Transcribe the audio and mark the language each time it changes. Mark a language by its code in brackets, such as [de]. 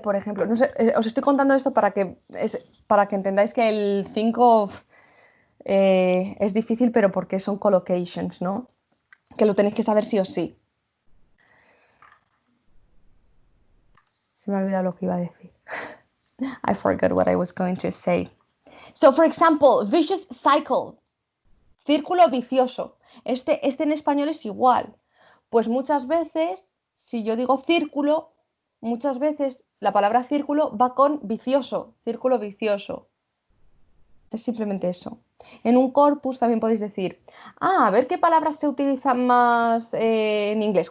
[es] Por ejemplo, no sé, os estoy contando esto para que entendáis que el 5 es difícil, pero porque son collocations, ¿no? Que lo tenéis que saber sí o sí. Se me ha olvidado lo que iba a decir. [en] I forgot what I was going to say. So, for example, vicious cycle. Círculo vicioso. [es] Este en español es igual. Pues muchas veces, si yo digo círculo, muchas veces la palabra círculo va con vicioso, círculo vicioso. Es simplemente eso. En un corpus también podéis decir, a ver qué palabras se utilizan más en inglés.